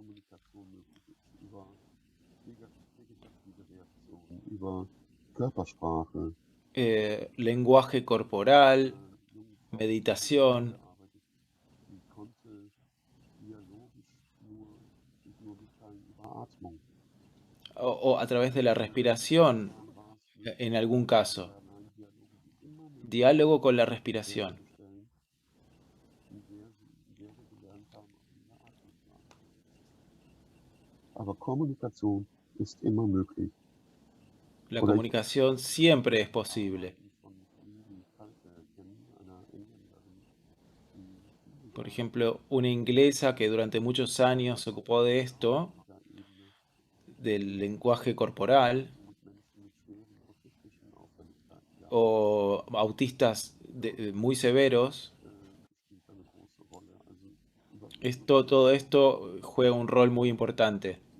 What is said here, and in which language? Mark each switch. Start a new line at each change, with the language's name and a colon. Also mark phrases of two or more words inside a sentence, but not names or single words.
Spanish: Lenguaje corporal, meditación, o a través de la respiración, en algún caso. Diálogo con la respiración.
German: Aber Kommunikation ist immer möglich.
Spanish: La comunicación siempre es posible. Por ejemplo, una inglesa que durante muchos años se ocupó de esto, del lenguaje corporal, o autistas muy severos, todo esto juega un rol muy importante.